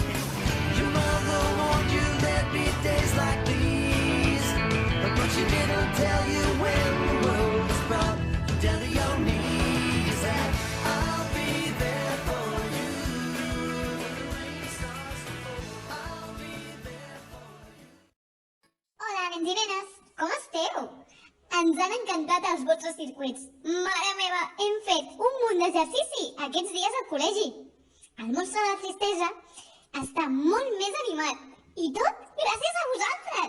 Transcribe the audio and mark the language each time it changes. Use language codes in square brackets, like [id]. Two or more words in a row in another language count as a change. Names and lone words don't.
[en] Your mother warned you there'd be days like these, but she didn't tell you when the world was brought down to your knees. And I'll be there for you. When the rain starts to fall, I'll be there for you. [ca] Hola, nens i nenes, com esteu? Ens han encantat els vostres circuits. Mare meva, hem fet un munt d'exercici aquests dies al col·legi. El monstre de la tristesa està molt més animat. I tot gràcies a vosaltres.